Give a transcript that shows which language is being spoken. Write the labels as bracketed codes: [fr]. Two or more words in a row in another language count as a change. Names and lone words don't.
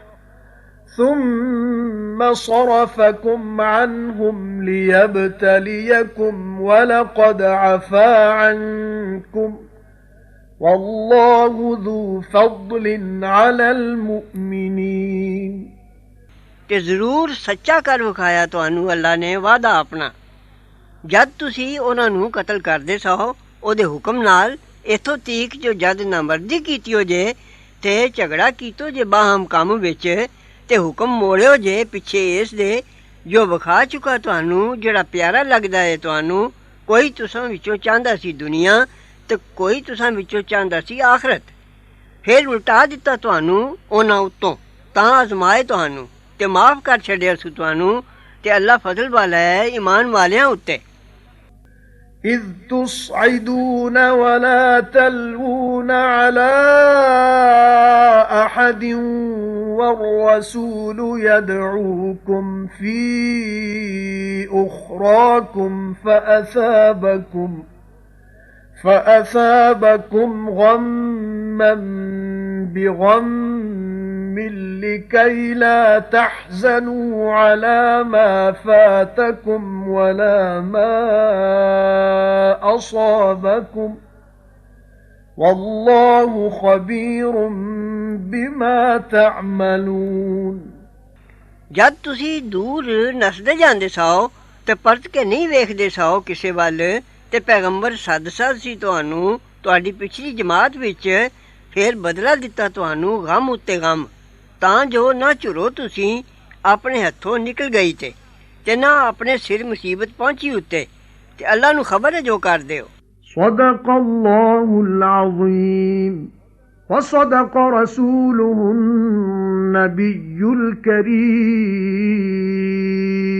[ar] ثُمَّ صَرَفَكُمْ عَنْهُمْ لِيَبْتَلِيَكُمْ وَلَقَدْ عَفَا عَنْكُمْ وَاللَّهُ ذُو فَضْلٍ عَلَى الْمُؤْمِنِينَ [pa] ਤੇ ਜ਼ਰੂਰ ਸੱਚਾ ਕਰ ਵਿਖਾਇਆ ਤੁਹਾਨੂੰ ਅੱਲਾ ਨੇ ਵਾਅਦਾ ਆਪਣਾ ਜਦ ਤੁਸੀਂ ਉਹਨਾਂ ਨੂੰ ਕਤਲ ਕਰਦੇ ਸੋ ਉਹਦੇ ਹੁਕਮ ਨਾਲ ਇਥੋਂ ਤੀਕ ਜੋ ਜਦ ਨਾਮਰਦੀ ਕੀਤੀ ਹੋ ਜੇ ਤੇ ਝਗੜਾ ਕੀਤੋ ਜੇ ਬਾਹਮ ਕੰਮ ਵਿੱਚ ਤੇ ਹੁਕਮ ਮੋੜਿਓ ਜੇ ਪਿੱਛੇ ਇਸ ਦੇ ਜੋ ਵਿਖਾ ਚੁੱਕਾ ਤੁਹਾਨੂੰ ਜਿਹੜਾ ਪਿਆਰਾ ਲੱਗਦਾ ਹੈ ਤੁਹਾਨੂੰ ਕੋਈ ਤੁਸਾਂ ਵਿੱਚੋਂ ਚਾਹੁੰਦਾ ਸੀ ਦੁਨੀਆ ਤੇ ਕੋਈ ਤੁਸਾਂ ਵਿੱਚੋਂ ਚਾਹੁੰਦਾ ਸੀ ਆਖਰਤ ਫਿਰ ਉਲਟਾ ਦਿੱਤਾ ਤੁਹਾਨੂੰ ਉਹਨਾਂ ਉੱਤੋਂ ਤਾਂ ਅਜ਼ਮਾਏ ਤੁਹਾਨੂੰ ਤੇ ਮਾਫ ਕਰ ਛੱਡਿਆ ਸੀ ਤੁਹਾਨੂੰ ਤੇ ਅੱਲਾ ਫਜ਼ਲ ਵਾਲਾ ਹੈ ਈਮਾਨ ਵਾਲਿਆਂ ਉੱਤੇ [ar] إذ تصعدون ولا تلوون على أحد والرسول يدعوكم في أخراكم فأثابكم غما بغم لكي لا تحزنوا على ما فاتكم ولا ما أصابكم والله خبير بما تعملون [pa] ਜਦ ਤੁਸੀਂ ਦੂਰ ਨਸਦੇ ਜਾਂਦੇ ਸੋ ਤੇ ਪਰਤ ਕੇ ਨਹੀਂ ਵੇਖਦੇ ਸੋ ਕਿਸੇ ਵੱਲ ਤੇ ਪੈਗੰਬਰ ਸੱਦ ਸੀ ਤੁਹਾਨੂੰ ਤੁਹਾਡੀ ਪਿਛਲੀ ਜਮਾਤ ਵਿੱਚ ਫਿਰ ਬਦਲਾ ਦਿੱਤਾ ਤੁਹਾਨੂੰ ਗਮ ਉੱਤੇ ਗਮ, ਤਾਂ ਜੋ ਨਾ ਝੁਰੋ ਤੁਸੀਂ ਆਪਣੇ ਹੱਥੋਂ ਨਿਕਲ ਗਈ ਤੇ ਨਾ ਆਪਣੇ ਸਿਰ ਮੁਸੀਬਤ ਪਹੁੰਚੀ ਉੱਤੇ, ਤੇ ਅੱਲਾ ਨੂੰ ਖਬਰ ਹੈ ਜੋ ਕਰਦੇ ਹੋ। [ar] صدق الله العظيم وصدق رسوله النبي الكريم